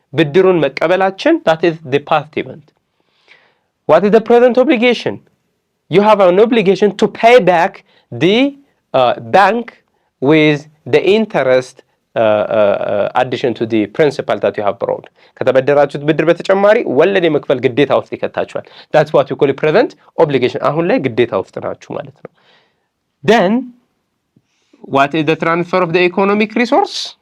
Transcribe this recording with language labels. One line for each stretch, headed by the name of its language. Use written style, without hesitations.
Amharic: ብድሩን መቀበላችን
English: that is the past event. What is the present obligation? You have an obligation to pay back the bank with the interest addition to the principal that you have borrowed.
Amharic: ከተበደራችሁት ብድር በተጨማሪ ወለድ የመክፈል ግዴታ ውስጥ ይከታችኋል።
English: That's what we call a present obligation.
Amharic: አሁን ላይ ግዴታ ውስጥ ናችሁ ማለት ነው።
English: Then what is the transfer of the economic resource?